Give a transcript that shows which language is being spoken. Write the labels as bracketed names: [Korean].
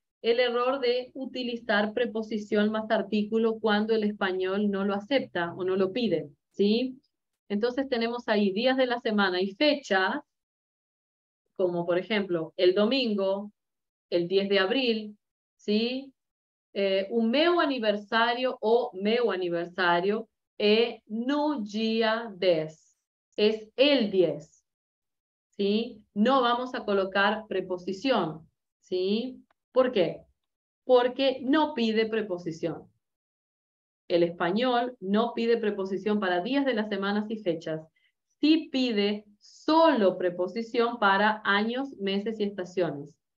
[Spanish] El error de utilizar preposición más artículo cuando el español no lo acepta o no lo pide, ¿sí? Entonces tenemos ahí días de la semana y fechas, como por ejemplo el domingo, el 10 de abril, ¿sí? [Portuguese] O meu aniversário o meu aniversário é no día 10. [Spanish] Es el 10. ¿Sí? No vamos a colocar preposición. ¿Sí? ¿Por qué? Porque no pide preposición. El español no pide preposición para días de las semanas y fechas. sí pide solo preposición para años, meses y estaciones.